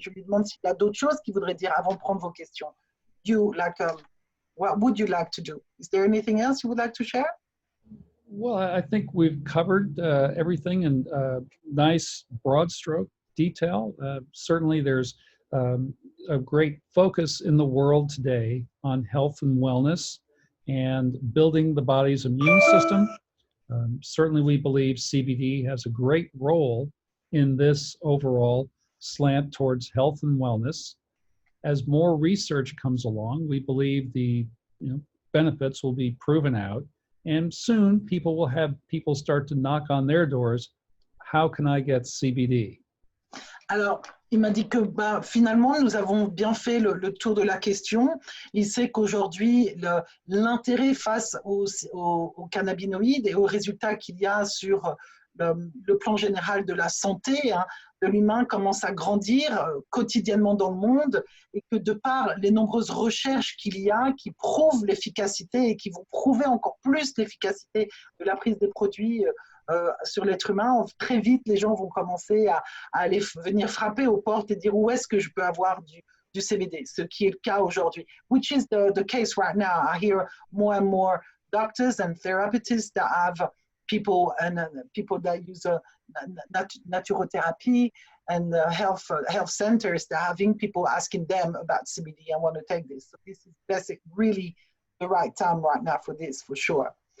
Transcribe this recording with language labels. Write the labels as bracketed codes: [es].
[fr] Je lui demande s'il y a d'autres choses qu'il voudrait dire avant de prendre vos questions. [en] What would you like to do? Is there anything else you would like to share? Well, I think we've covered everything in nice broad stroke detail. Certainly there's a great focus in the world today on health and wellness and building the body's immune system. Certainly we believe CBD has a great role in this overall slant towards health and wellness. As more research comes along, we believe the benefits will be proven out. And soon people will have people start to knock on their doors. How can I get CBD? [fr] Alors, il m'a dit que finalement, nous avons bien fait le tour de la question. Il sait qu'aujourd'hui, l'intérêt face aux cannabinoïdes et aux résultats qu'il y a sur le plan général de la santé de l'humain commence à grandir quotidiennement dans le monde et que de par les nombreuses recherches qu'il y a qui prouvent l'efficacité et qui vont prouver encore plus l'efficacité de la prise des produits sur l'être humain, très vite les gens vont commencer à aller venir frapper aux portes et dire où est-ce que je peux avoir du CBD, ce qui est le cas aujourd'hui. [en] Which is the case right now. I hear more and more doctors and therapists that have people that use naturotherapy and health centers that are having people asking them about CBD. I want to take this. So this is really the right time right now for this, for sure.